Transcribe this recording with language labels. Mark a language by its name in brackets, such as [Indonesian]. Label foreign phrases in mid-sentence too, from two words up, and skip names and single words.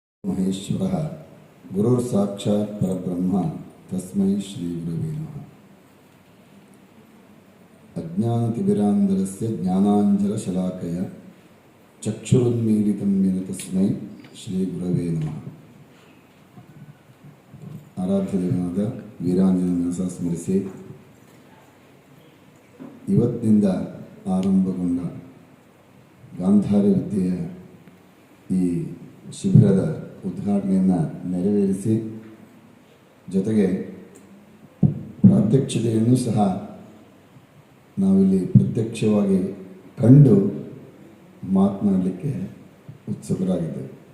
[Sanskrit] ಮಹೇಶ್ವರ ಗುರುರ್ ಸಾಕ್ಷಾತ್ ಪರಬ್ರಹ್ಮ ತಸ್ಮೈ ಶ್ರೀ ಗುರುವೇ ನಮಃ. ಅಜ್ಞಾನತಿಮಿರಾಂಧರಸ್ಯ ಜ್ಞಾನಾಂಜನಶಲಾಕಯ ಚಕ್ಷುರುನ್ಮೀಲಿತಂ ಯೇನ ತಸ್ಮೈ ಶ್ರೀ ಗುರವೇ ನಮಃ. [Kannada] ಆರಾಧ್ಯ ದೇವನಾದ ವೀರಾಂಜನ ಮನಸ ಸ್ಮರಿಸಿ ಇವತ್ತಿನಿಂದ ಆರಂಭಗೊಂಡ ಗಾಂಧಾರಿ ವಿದ್ಯೆಯ ಈ ಶಿಬಿರದ ಉದ್ಘಾಟನೆಯನ್ನು ನೆರವೇರಿಸಿ ಜೊತೆಗೆ ಪ್ರಾತ್ಯಕ್ಷತೆಯನ್ನು ಸಹ ನಾವಿಲ್ಲಿ ಪ್ರತ್ಯಕ್ಷವಾಗಿ ಕಂಡು ಮಾತನಾಡಲಿಕ್ಕೆ ಉತ್ಸುಕರಾಗಿದ್ದೇವೆ.